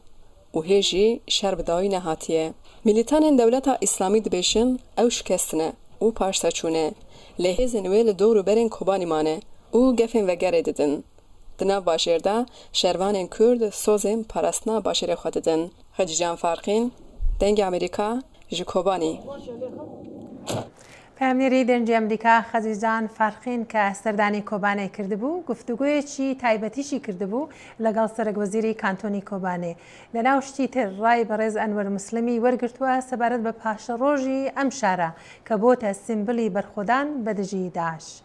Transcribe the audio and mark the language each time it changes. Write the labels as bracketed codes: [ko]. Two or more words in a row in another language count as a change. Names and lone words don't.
[ku] û hê jî şer bi dawî nehatiye. Militanên Dewleta İslamî dibêjin ew şikestine û paşseçûne. Lê hêzên wê li dor û berên Kobanî mane û gefên vegerê didin. Di nav bajêr de şervanên Kurd sozên parastina bajêrê xwe didin. Xelîcan Farxîn, dengê Amerîka ji Kobanî. [ckb] پامنێری دەنجی ئەمریکا خەزیجان فەرخین کە سەردانی کۆبانێ کردبوو گفتوگویەکی تایبەتیشی کردبوو لەگەڵ سەرۆکوەزیری کانتۆنی کۆبانێ لەناو شتی تر ڕای بەڕێز ئەنوەر مسلمی وەرگرتووە سەبارەت بە پاشەڕۆژی ئەم شارە کە بۆتە سیمبلی بەرخۆدان بە دژی داعش.